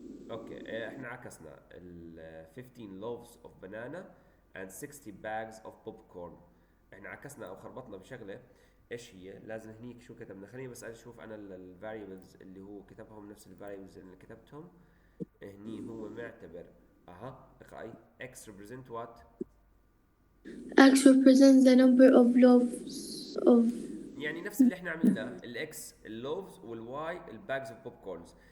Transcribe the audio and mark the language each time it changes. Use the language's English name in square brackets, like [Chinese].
[Arabic] اوكي احنا عكسنا ال [English] 15 loaves of banana and 60 bags of popcorn. [Arabic] احنا عكسنا او خربطنا بشغله. ايش هي؟ لازم هنيك شو كتبنا؟ خليني بس اشوف انا الفاريبلز اللي هو كتبهم نفس الفاريبلز اللي كتبتهم. هني هو معتبر اقرأي [English] x represent what؟ x represents the number of loaves of [Arabic] يعني نفس اللي احنا عملناه، الاكس اللوفز والواي الباجز اوف بوب كورنز.